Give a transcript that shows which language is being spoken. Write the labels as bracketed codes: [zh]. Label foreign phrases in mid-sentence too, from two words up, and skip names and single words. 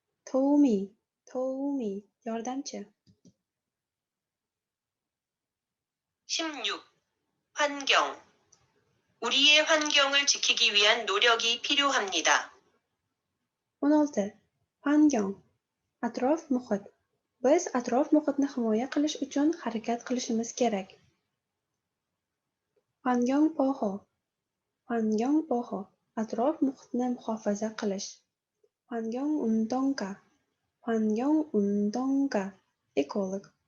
[ko] 도우미, yordamchi. 16. 환경. 우리의 환경을 지키기 위한 노력이 필요합니다. 16. 환경, [uz] atrof muhit. Biz atrof muhitni himoya qilish uchun harakat qilishimiz kerak. 환경보호, atrof muhitni muhofaza qilish. [ko] 환경운동가, ekolog.